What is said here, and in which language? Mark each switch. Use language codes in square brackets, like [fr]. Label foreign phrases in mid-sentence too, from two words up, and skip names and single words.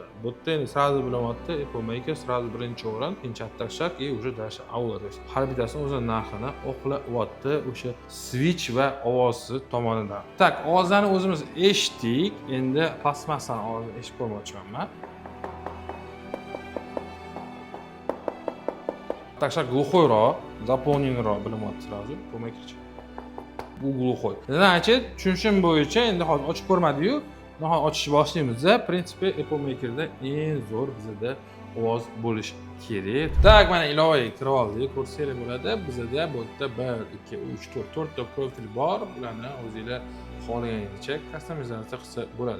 [uz] Bu yerda endi sразу bilyapti, Apple Maker sразу birinchi o'rin, ikkinchi Atak Shark, уже dasha avval. Har bittasini o'z narxini oqlayapti o'sha switch va ovozi tomonidan. Tak, ovozlarni o'zimiz eshitdik. Endi plastmassani ovozini eshitib ko'rmoqchiman. Atak Shark глухойroq, заполненroq bilinyapti sразу. Pomakerchi. Bu глухой. Значит, tushunishim bo'yicha endi hozir ochib ko'rmadi-yu, nahot ochishni boshlaymiz. Prinsipi Apple Makerda eng zo'r bizda ovoz bo'lish kerak. Tak, mana ilovaga kirib oldik. Ko'rsanglar bo'ladi. Bizda bu yerda 1, 2, 3, 4 ta profil bor. Ularni o'zingizlar xohlaganingizcha kustomizatsiya qilsa bo'ladi.